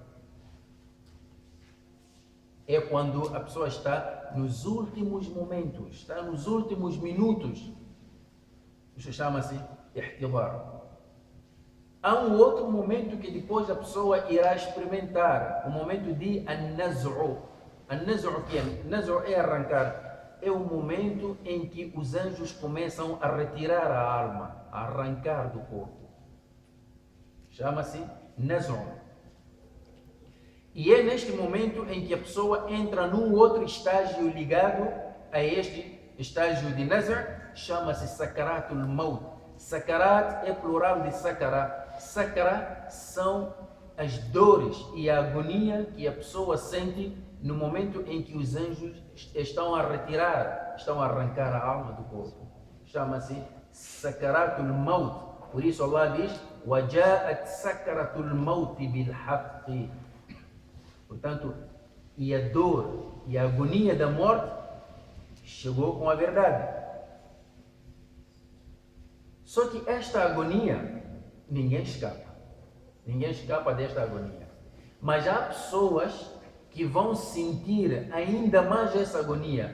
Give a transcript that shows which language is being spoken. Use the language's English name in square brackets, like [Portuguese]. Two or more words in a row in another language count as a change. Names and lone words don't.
[Portuguese] É quando a pessoa está nos últimos momentos, está nos últimos minutos. Isso chama-se ihtidar. Há um outro momento que depois a pessoa irá experimentar, o momento de an-naz'u. An-naz'u que é? Naz'u é arrancar. É o momento em que os anjos começam a retirar a alma, a arrancar do corpo. Chama-se naz'u. E é neste momento em que a pessoa entra num outro estágio ligado a este estágio de naz'u, chama-se [Arabic] سكرات الموت. [Portuguese] Sakarat é plural de sakara. Sakara são as dores e a agonia que a pessoa sente no momento em que os anjos estão a retirar, estão a arrancar a alma do corpo. Chama-se [Arabic] سكرات الموت. [Portuguese] Por isso Allah diz: [Arabic] وَجَاءَتْ سَكَرَةُ الْمَوْتِ بِالْحَقِّ. [Portuguese] Portanto, e a dor e a agonia da morte chegou com a verdade. Só que esta agonia, ninguém escapa. Ninguém escapa desta agonia. Mas há pessoas que vão sentir ainda mais essa agonia.